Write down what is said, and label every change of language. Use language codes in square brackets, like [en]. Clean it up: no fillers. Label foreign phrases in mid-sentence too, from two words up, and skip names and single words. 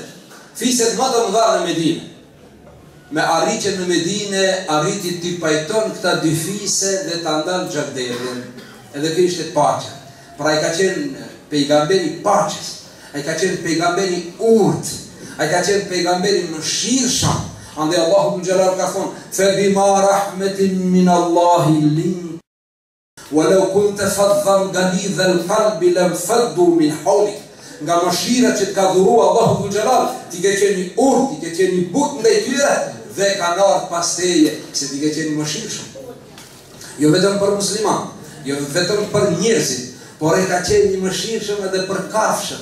[sq] Fiset më të mëdha në Medinë. Me arritjen në Medinë, arriti t'i pajton këta dy fise dhe t'a ndalë gjakderdhjen. Edhe kjo ishte paqja. Pra ai ka qenë pejgamberi paqes, ai ka qenë pejgamberi urt, ai ka qenë pejgamberi mëshirshëm. Andaj Allahu Xhelal ka thonë, [ar] "فبما رحمة من الله لنت ولو كنت فظا غليظ القلب لانفضوا من حولك." [sq] Nga mëshira që ka dhuruar Allahu Xhelal, ti ke qenë urt, ti ke qenë but ndaj tyre dhe kanë ardhur pas teje, se ti ke qenë mëshirshëm. Jo vetëm për musliman, jo vetëm për njerëzit, por e ka qenë një mëshirshëm edhe për kafshët.